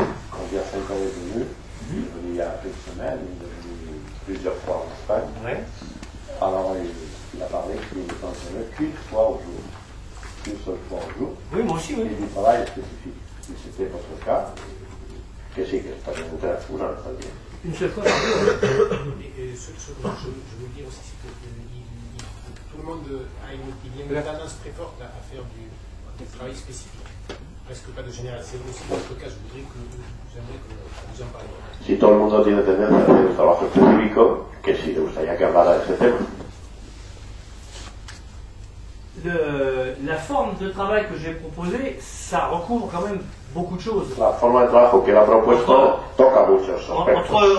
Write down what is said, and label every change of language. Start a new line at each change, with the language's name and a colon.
French: Quand Piacenza est venu, il est venu il y a quelques semaines, il est venu plusieurs fois en Espagne. Ouais. Alors il a parlé qu'il ne s'entraînait qu'une fois au jour. Une seule fois au jour. Oui, moi aussi, oui. Et du travail spécifique. Et c'était votre cas.
Spanish: Que sí, que está bien entrar una vez al día.
French: Une seule fois par jour. Ce que je veux dire aussi, c'est que tout le monde il y a une tendance très forte à faire du travail spécifique. Presque pas de général. C'est aussi votre cas, j'aimerais que vous en parliez.
Spanish: Si todo el mundo tiene tendencia a hacer un trabajo específico, que sí, te gustaría que hablara de ese tema.
French: La forme de travail que j'ai proposée, ça recouvre quand même beaucoup de choses.
Spanish: La forma de trabajo que él ha propuesto toca muchos aspectos.